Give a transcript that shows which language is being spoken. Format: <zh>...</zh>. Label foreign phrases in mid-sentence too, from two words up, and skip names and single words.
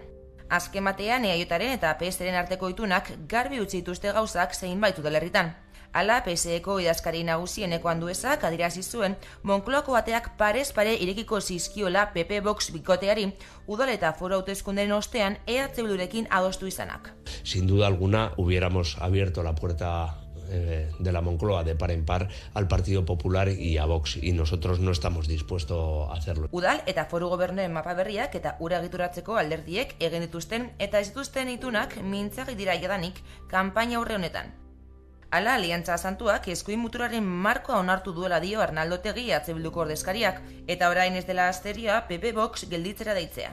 <eu>Azken batean, EAJaren eta PSren arteko itunak garbi utzi dituzte gauzak zeinbait udalerritan. Hala, PSeko idazkari nagusieneko Anduezak adierazi zuen Moncloako ateak parez pare irekiko zizkiola PP Vox bikoteari udal eta foru hauteskunden ostean EH Bildurekin adostu izanak.</eu> <es>Sin duda alguna hubiéramos abierto la puerta de la Moncloa de par en par al Partido Popular y a Vox, y nosotros no estamos dispuestos a hacerlo.</es> <eu>Udal eta foru gobernuen mapa berriak eta ura egituratzeko alderdiek egin dituzten eta ez dituzten itunak mintzagi dira jadanik kanpaina aurre honetan. Hala, Aliantza Santuak eskuin muturaren markoa onartu duela dio Arnaldo Otegi EH Bilduko ordezkariak, eta orain ez dela asteria PP Vox gelditzera deitzea.</eu>